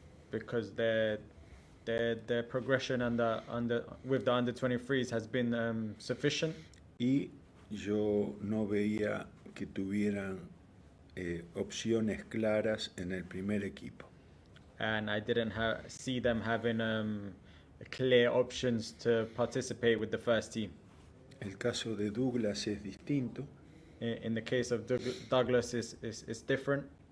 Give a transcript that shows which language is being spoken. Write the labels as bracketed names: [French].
[English] Because the progression with the under-23s has been sufficient. [Spanish] Y yo no veía que tuvieran opciones claras en el primer equipo. [English] And I didn't see them having clear options to participate with the first team. [Spanish] El caso de Douglas es distinto. [English] In the case of Douglas is different.